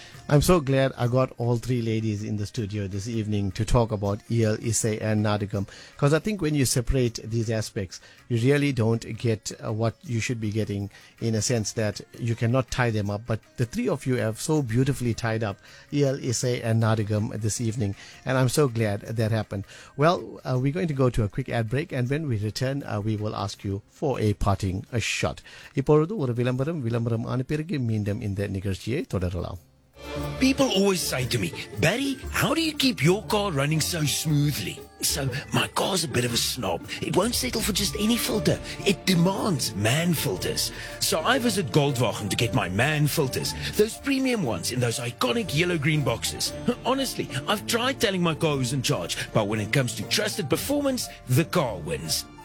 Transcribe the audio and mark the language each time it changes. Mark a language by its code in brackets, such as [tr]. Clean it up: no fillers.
[en] I'm so glad I got all three ladies in the studio this evening to talk about Eel, Isay and Nadagam, because I think when you separate these aspects, you really don't get what you should be getting, in a sense that you cannot tie them up. But the three of you have so beautifully tied up Eel, Isay and Nadagam this evening, and I'm so glad that happened. Well, we're going to go to a quick ad break, and when we return, we will ask you for a parting shot. [ta] இப்போது ஒரு விளம்பரம், விளம்பரம் ஆன பிறகு மீண்டும் இந்த நிகழ்ச்சியை தொடரலாம். [en] People always say to me, Barry, how do you keep your car running so smoothly? So, my car's a bit of a snob. It won't settle for just any filter. It demands man filters. So I visit Goldwagen to get my man filters. Those premium ones in those iconic yellow-green boxes. Honestly, I've tried telling my car who's in charge, but when it comes to trusted performance, the car wins.